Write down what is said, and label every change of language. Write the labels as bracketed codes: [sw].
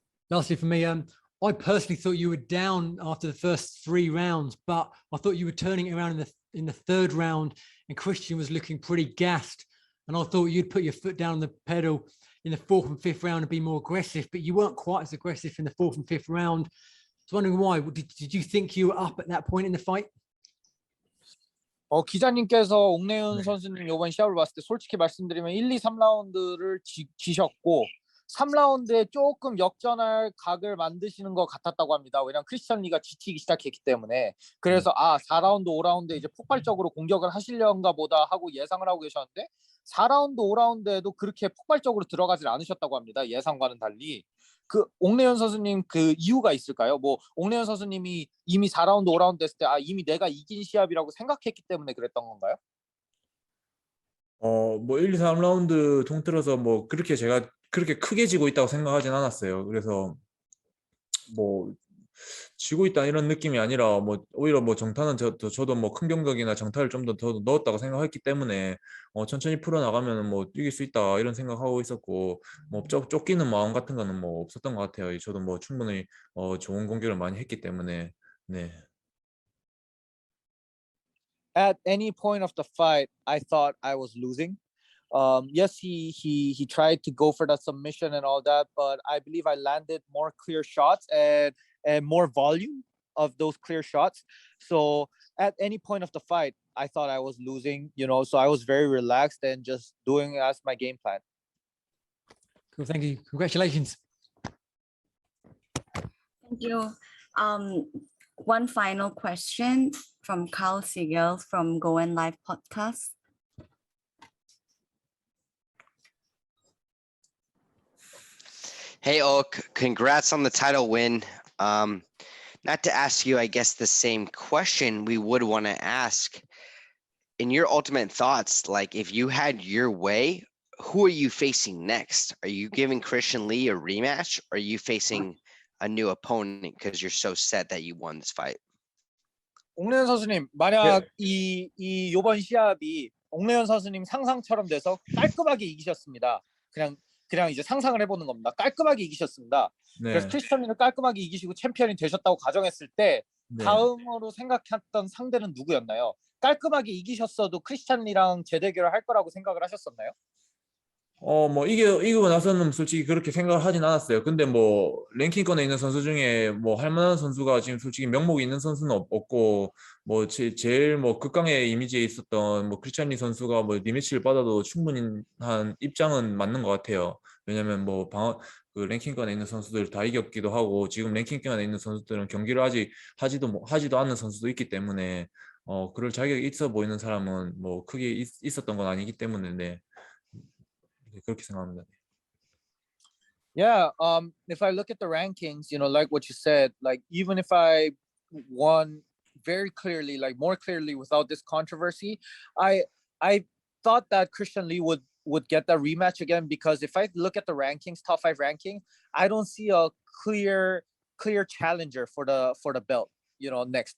[en] Lastly, for me, I personally thought you were down after the first 3 rounds, but I thought you were turning it around in the third round, and Christian was looking pretty gassed. And I thought you'd put your foot down on the pedal in the 4th and 5th round and be more aggressive, but you weren't quite as aggressive in the 4th and 5th round. I was wondering why. Did you think you were up at that point in the fight? [ko] 기자님께서 옥내윤 선수님 이번 시합을 봤을 때 솔직히 말씀드리면 1, 2, 3라운드를 지셨고 3라운드에 조금 역전할 각을 만드시는 것 같았다고 합니다. 왜냐하면 크리스찬 리가 지치기 시작했기 때문에. 그래서 4라운드, 5라운드에 이제 폭발적으로 공격을 하시려는가 보다 하고 예상을 하고 계셨는데 4라운드, 5라운드에도 그렇게 폭발적으로 들어가질 않으셨다고 합니다. 예상과는 달리. 그 옥내현 선수님 그 이유가 있을까요? 뭐 옥내현 선수님이 이미 4라운드, 5라운드 됐을 때 이미 내가 이긴 시합이라고 생각했기 때문에 그랬던 건가요? 뭐 1, 2, 3라운드 통틀어서 뭐 그렇게 제가 그렇게 크게 지고 있다고 생각하진 않았어요. 그래서 뭐 지고 있다 이런 느낌이 아니라 뭐 오히려 뭐 정타는 저도 뭐 큰 경각이나 정타를 좀 더 넣었다고 생각했기 때문에 천천히 풀어나가면 뭐 이길 수 있다 이런 생각하고 있었고 뭐 쫓기는 마음 같은 거는 뭐 없었던 것 같아요. 저도 뭐 충분히 좋은 공격을 많이 했기 때문에. 네. [en] At any point of the fight, I thought I was losing. Yes, he tried to go for that submission and all that, but I believe I landed more clear shots and more volume of those clear shots. So at any point of the fight, I thought I was losing, you know, so I was very relaxed and just doing as my game plan. Cool, thank you. Congratulations. Thank you. One final question from Carl Siegel from Go and Live podcast. Hey, Oak, congrats on the title win. Not to ask you, I guess, the same question we would want to ask. In your ultimate thoughts, like if you had your way, who are you facing next? Are you giving Christian Lee a rematch? Or are you facing a new opponent because you're so set that you won this fight? [ko] 옥래현 선수님, 만약 이 요번 시합이 옥래현 선수님 상상처럼 돼서 깔끔하게 이기셨습니다. 그냥 이제 상상을 해보는 겁니다. 깔끔하게 이기셨습니다. 그래서 크리스찬 리를 깔끔하게 이기시고 챔피언이 되셨다고 가정했을 때 다음으로 생각했던 상대는 누구였나요? 깔끔하게 이기셨어도 크리스찬 리랑 재대결을 할 거라고 생각을 하셨었나요? 뭐 이기고 나서는 솔직히 그렇게 생각을 하진 않았어요. 근데 뭐 랭킹권에 있는 선수 중에 뭐 할 만한 선수가 지금 솔직히 명목이 있는 선수는 없고 뭐 제일 뭐 극강의 이미지에 있었던 뭐 크리스찬 리 선수가 뭐 리매치를 받아도 충분한 입장은 맞는 것 같아요. 왜냐면 뭐 그 랭킹권에 있는 선수들 다 이겼기도 하고 지금 랭킹권에 있는 선수들은 경기를 아직 하지도 않는 선수도 있기 때문에 그럴 자격이 있어 보이는 사람은 뭐 크게 있었던 건 아니기 때문에 네. 그렇게 생각합니다. [en] Yeah, if I look at the rankings, you know, like what you said, like even if I won very clearly, like more clearly without this controversy, I thought that Christian Lee would get that rematch again, because if I look at the rankings, top 5 ranking, I don't see a clear challenger for the belt, you know, next.